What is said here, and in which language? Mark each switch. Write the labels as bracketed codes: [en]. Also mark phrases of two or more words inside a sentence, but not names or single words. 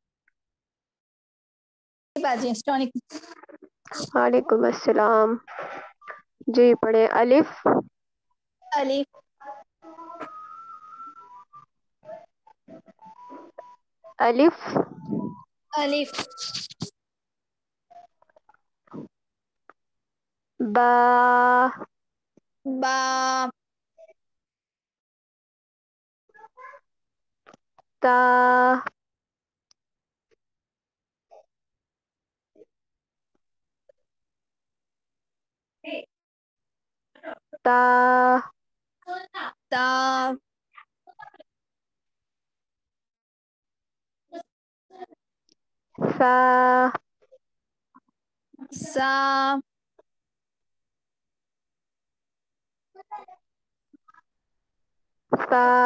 [ur] باجی [ar] السلام علیکم. وعلیکم السلام [ur] جی پڑھیں الف الف الف الف با با تا تا تا سا سا سا